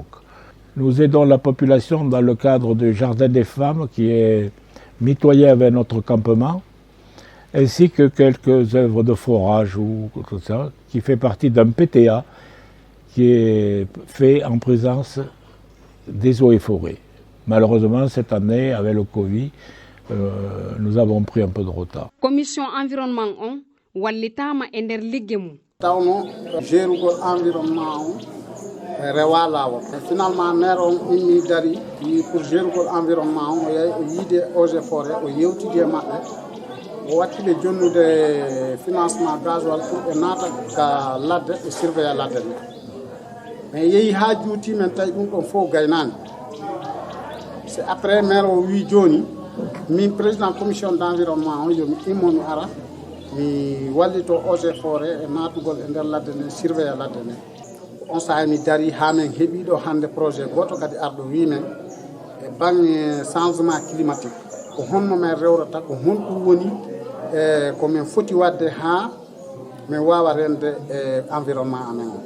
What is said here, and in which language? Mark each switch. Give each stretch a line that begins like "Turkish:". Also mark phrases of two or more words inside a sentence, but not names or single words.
French: Nous aidons la population dans le cadre du Jardin des femmes qui est mitoyen avec notre campement, ainsi que quelques œuvres de forage ou tout ça, qui fait partie d'un PTA qui est fait en présence des eaux et forêts. Malheureusement, cette année, avec le Covid, nous avons pris un peu de retard. Commission environnement
Fula: on wallitama e nder ligge mum. Tawno gérugol environnement on rewa lawol.
French: Finalement maire
Fula: on immi dari pour gérugol environnement on o yiide
French: eaux et forêt
Fula: o yewtidi e maɓɓe o watti ɓe jonnude
French: financement gasoil
Fula: pour ɓe naata ka ladde ɓe surveilla ladde nde mais yeehi ha juuti men tawi ɗum ɗon fof gaynani
French: c'est après maire
Fula: o wi joni min
French: président commission d' environnement
Fula: on yomi immomi ara mi wallito
French: eaux et forêt
Fula: e natugol e nder ladde nde surveilla ladde nde on saaha mi dari ha min heeɓiɗo hande projet goto kadi arɗo wi men e banggue
French: changement climatique
Fula: ko honno men rewrata ko honɗum woni komin foti wadde ha min wawa rende e environnement amen o.